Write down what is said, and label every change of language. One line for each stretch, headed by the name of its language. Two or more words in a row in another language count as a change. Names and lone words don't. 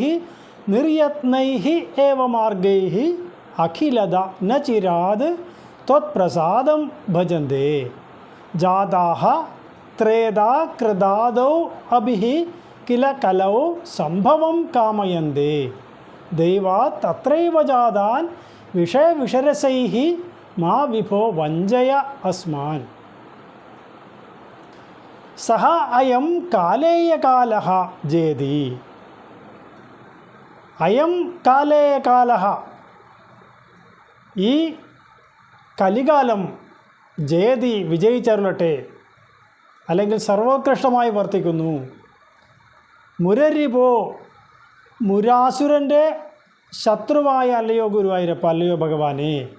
Sanskrit: निर्यत्नैः एव मार्गैः अखिलदा न चिराद् त्वत्प्रसादं भजन्ते जाताः त्रेधा कृदादौ अभिः किल कलौ सम्भवं कामयन्ते दैवात् तत्रैव जातान् विषयविषरसैः मा विभो वञ्चय अस्मान् सः अयं कालेयकालः जेति अयं कालेयकालः
Malayalam: ഈ കലികാലം ജയതി വിജയിച്ചരുളട്ടെ അല്ലെങ്കിൽ സർവോത്കൃഷ്ടമായി വർത്തിക്കുന്നു. മുരരിപോ മുരാസുരൻ്റെ ശത്രുവായ അല്ലയോ ഗുരുവായൂരപ്പ, അല്ലയോ ഭഗവാനെ.